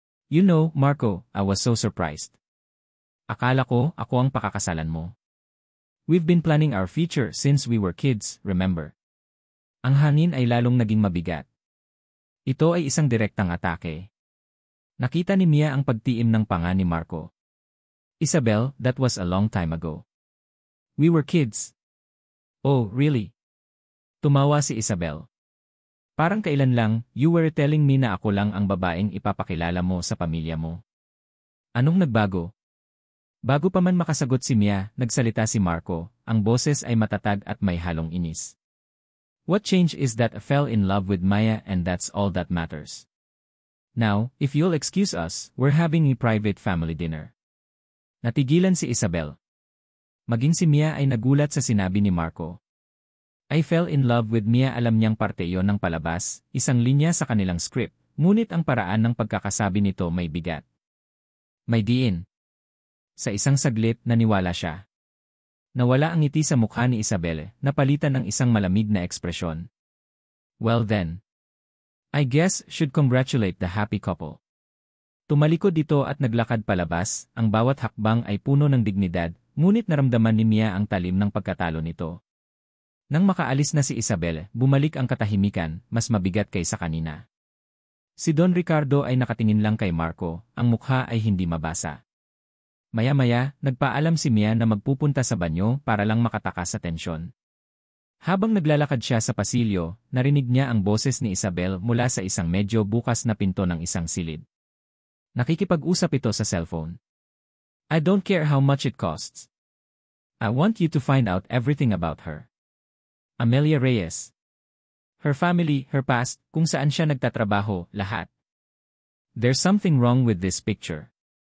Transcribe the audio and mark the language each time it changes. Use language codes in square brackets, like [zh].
[en] You know, Marco, I was so surprised. [tl] Akala ko, ako ang pakakasalan mo. [en] We've been planning our future since we were kids, remember? [tl] Ang hangin ay lalong naging mabigat. Ito ay isang direktang atake. Nakita ni Mia ang pagtiim ng panga ni Marco. [en] Isabel, that was a long time ago. We were kids. Oh, really? [tl] Tumawa si Isabel. Parang kailan lang, [en] you were telling me [tl] na ako lang ang babaeng ipapakilala mo sa pamilya mo. Anong nagbago? Bago pa man makasagot si Mia, nagsalita si Marco, ang boses ay matatag at may halong inis. [en] What changed is that I fell in love with Maya and that's all that matters. Now, if you'll excuse us, we're having a private family dinner. [tl] Natigilan si Isabel. Maging si Mia ay nagulat sa sinabi ni Marco. [en] I fell in love with Mia, [tl] alam niyang parte iyon ng palabas, isang linya sa kanilang script, ngunit ang paraan ng pagkakasabi nito may bigat. May diin. Sa isang saglit, naniwala siya. Nawala ang ngiti sa mukha ni Isabel, napalitan ng isang malamig na ekspresyon. [en] Well then. I guess should congratulate the happy couple. [tl] Tumalikod dito at naglakad palabas, ang bawat hakbang ay puno ng dignidad, ngunit naramdaman ni Mia ang talim ng pagkatalo nito. Nang makaalis na si Isabel, bumalik ang katahimikan, mas mabigat kaysa kanina. Si Don Ricardo ay nakatingin lang kay Marco, ang mukha ay hindi mabasa. Maya-maya, nagpaalam si Mia na magpupunta sa banyo para lang makatakas sa tensyon. Habang naglalakad siya sa pasilyo, narinig niya ang boses ni Isabel mula sa isang medyo bukas na pinto ng isang silid. Nakikipag-usap ito sa cellphone. [en] I don't care how much it costs. I want you to find out everything about her. Amelia Reyes. Her family, her past, [tl] kung saan siya nagtatrabaho, lahat. [en] There's something wrong with this picture.